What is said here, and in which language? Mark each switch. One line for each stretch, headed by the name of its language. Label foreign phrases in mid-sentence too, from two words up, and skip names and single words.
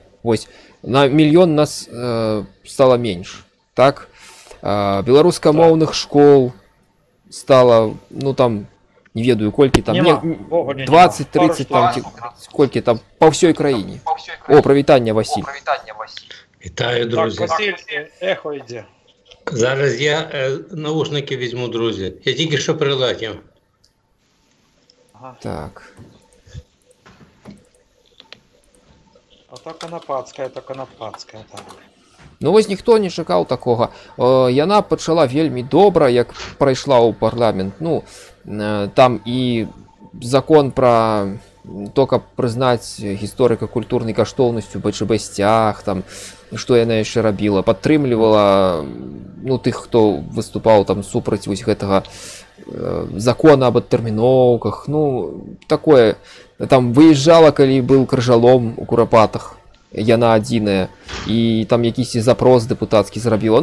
Belarusian: Вось, на мільён нас стала менш. Так? Беларускамоўных школ стала, ну там, не ведаю, колькі там, 20-30 там, колькі там, па ўсёй краіне. О, прывітанне, Васіль.
Ukrainian: Вітаю, друзі. Так, Василь, ехо йде. Зараз я наушники візьму, друзі. Я тільки що прилетів. Ага. Так.
Belarusian: А то Канапацкая, так. Ну вось ніхто не чакаў такога. Яна пачала вельмі добра, як прайшла ў парламент. Ну, там і закон пра то, каб прызнаць гісторыка-культурнай каштоўнасцю БЧБ-сцяг, там, што яна яшчэ рабіла, падтрымлівала, ну, тых, хто выступаў там супраць вось гэтага закона об адтэрміноўках, ну, такое, там выязджала, калі быў крыжалом у Курапатах, яна адзіная, і там якісьці запрос дэпутацкі зрабіла.